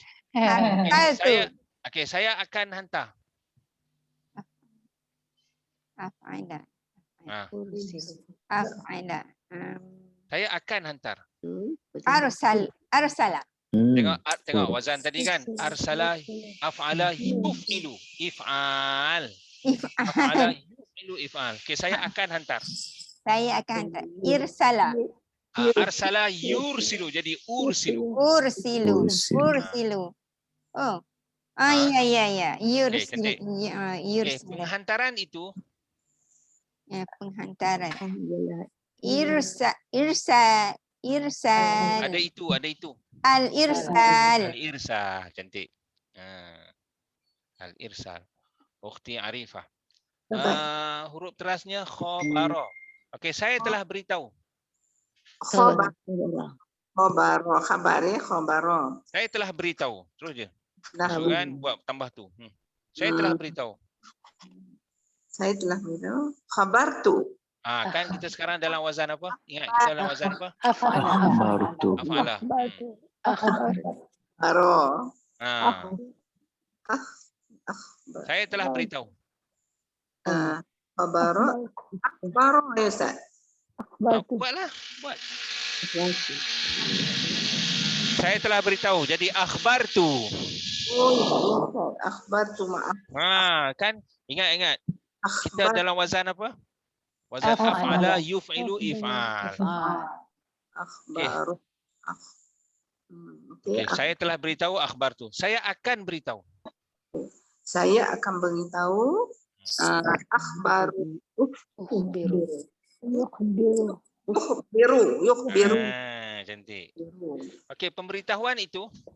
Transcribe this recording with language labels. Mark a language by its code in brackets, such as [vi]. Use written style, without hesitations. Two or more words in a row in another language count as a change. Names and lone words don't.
[ar] Arsaltu. [ms] Okey, saya akan hantar. [ar] Af'ala. [ms] Saya akan hantar. [ar] Arsala. [ms] Tengok wazan tadi kan. [ar] Arsala af'ala yuf'ilu if'al. Af'ala yuf'ilu if'al. [ms] Okey, saya akan hantar. Saya akan hantar. [ar] Irsala. Arsala yursilu. [ms] Jadi ursilu. [ar] Ursilu. Ursilu. Ursilu. Oh. Ah. Iya. [ms] cantik. [ar] Yursilu. [ms] Penghantaran itu Ya, penghantaran. Alhamdulillah. [ar] Irsal. [ms] ada itu. [ar] Al-irsal. Al-irsal. [ms] Cantik. [ar] Al-irsal. [ms] Ukhti Arifah. Huruf terasnya khobaro. Okey, saya telah beritahu. [ar] Khobar. Khobaro. Khabari. Khobaro. [ms] Saya telah beritahu. Terus je. Dah. Masukkan, buat tambah tu. Saya telah beritahu. Saya telah beritahu. [ar] Khabartu. [ms] Kan kita sekarang dalam wazan apa? Ingat kita dalam wazan apa? [ar] Akhbartu. Af'ala. [ms] Baro. Saya telah beritahu. [ar] Khabaro. Baro [ms] ya Ustaz. Buatlah. Buat. Saya telah beritahu. [ar] Jadi akhbartu. Akhbartu maaf. [ms] Kan ingat. Kita dalam wazan apa? [ar] Wazan af'ala yuf'ilu if'al. Akhbaru. [ms] Okey, saya telah beritahu [ar] akhbartu. [ms] Saya akan beritahu. Saya akan beritahu [ar] akhbaru. Yukhbiru. [ms] Cantik. Okey, pemberitahuan itu